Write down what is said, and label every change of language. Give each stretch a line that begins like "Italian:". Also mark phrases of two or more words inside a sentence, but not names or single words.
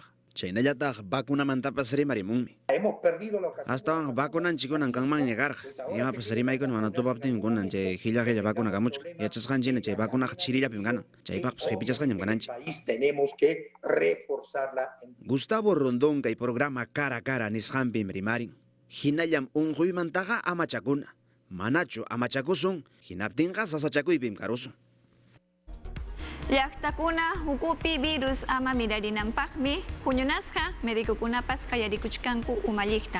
Quechua: Chaynallataq vacunamantapas rimarimunmi. Astawan vacunanchikunan kanmanña karqa. Imapas rimaykuna mana tupaptin kunan chay hilla vacuna kamuchka. Yachasqanchina chay vacunaqa chirillapim kanan. Chaypaqpas qhipichasqañam kananchik. Gustavo Rondón kay programa cara a cara nisqanpim rimarin. Hinallam unquymantaqa amachakuna. Manachu amachakusun, hinaptinqa sasachakuypim karusun. Llaqtakuna hukupi virus ama mirarinanpaqmi huñunasqa medikukunapas qayarikuchkanku umalliqta.